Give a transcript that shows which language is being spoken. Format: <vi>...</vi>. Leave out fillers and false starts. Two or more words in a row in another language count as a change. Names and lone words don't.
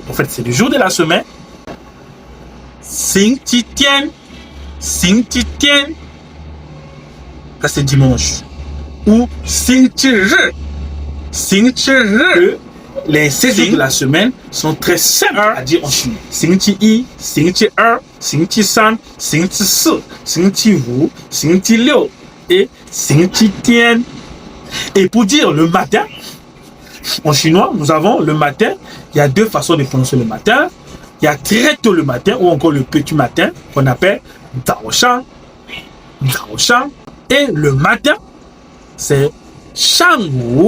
<fr>En fait, c'est le jour de la semaine.</fr> <zh>星期天。星期天.</zh> <fr>Ça, c'est dimanche. Ou</fr> <zh>星期日. 星期日.</zh> <fr>Les 16 jours de la semaine sont très simples à dire en chinois.</fr> <zh>星期一，星期二，星期三，星期四，星期五，星期六 et 星期天.</zh> <fr>Et pour dire le matin, en chinois, nous avons le matin. Il y a deux façons de prononcer le matin. Il y a très tôt le matin ou encore le petit matin qu'on appelle</fr> <zh>早上. 早上.</zh> <fr>Et le matin, c'est</fr> <zh>上午.</zh>